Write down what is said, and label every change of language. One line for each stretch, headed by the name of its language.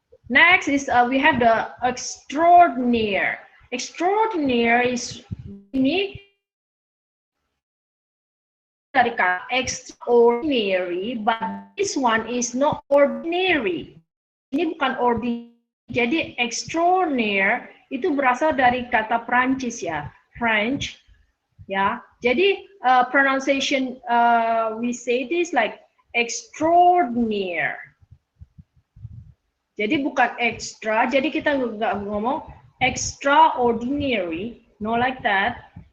English: Next is we have the extraordinary. Extraordinary is unique.
Indonesian: Dari kata
English: extraordinary, but this one is not ordinary.
Indonesian: Ini bukan ordinary. Jadi extraordinary itu berasal dari kata Prancis ya, French, ya. Jadi
English: pronunciation we say this like extraordinary.
Indonesian: Jadi bukan extra. Jadi kita nggak ngomong extraordinary,
English: no like that.